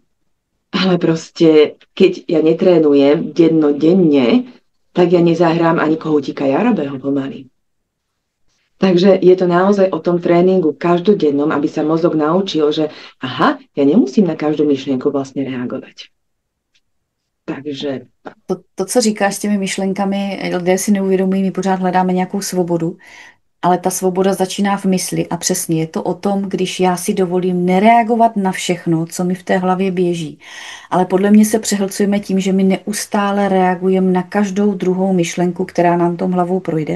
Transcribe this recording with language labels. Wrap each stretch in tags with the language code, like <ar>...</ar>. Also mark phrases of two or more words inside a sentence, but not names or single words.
<sk>Ale proste, keď ja netrénujem dennodenne, tak ja nezahrám ani Kohútika Jarabého pomaly. Takže je to naozaj o tom tréningu každodennom, aby sa mozog naučil, že aha, ja nemusím na každú myšlienku vlastne reagovať. Takže...</sk> <cs>To, co říkáš s těmi myšlenkami, lidé si neuvědomují, my pořád hledáme nějakou svobodu, ale ta svoboda začíná v mysli a přesně je to o tom, když já si dovolím nereagovat na všechno, co mi v té hlavě běží. Ale podle mě se přehlcujeme tím, že my neustále reagujeme na každou druhou myšlenku, která nám tom hlavou projde.</cs>